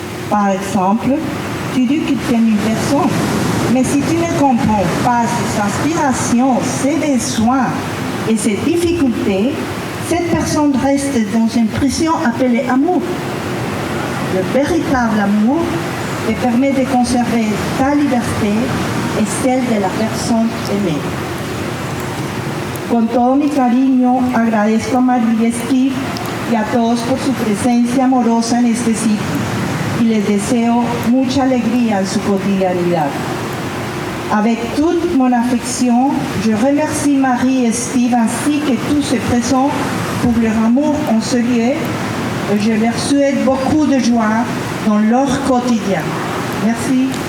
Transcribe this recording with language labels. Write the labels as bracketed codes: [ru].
[fr] Par exemple, tu dis que tu aimes une personne, mais si tu ne comprends pas ses aspirations, ses besoins et ses difficultés, cette personne reste dans une prison appelée amour. Le véritable amour te permet de conserver ta liberté et celle de la personne aimée. [es] Con todo mi cariño, agradezco a María y Steve y a todos por su presencia amorosa en este sitio y les deseo mucha alegría en su cotidianidad. [fr] Avec toute mon affection, je remercie Marie et Steve ainsi que tous ces présents pour leur amour en ce lieu et je leur souhaite beaucoup de joie dans leur quotidien. Merci.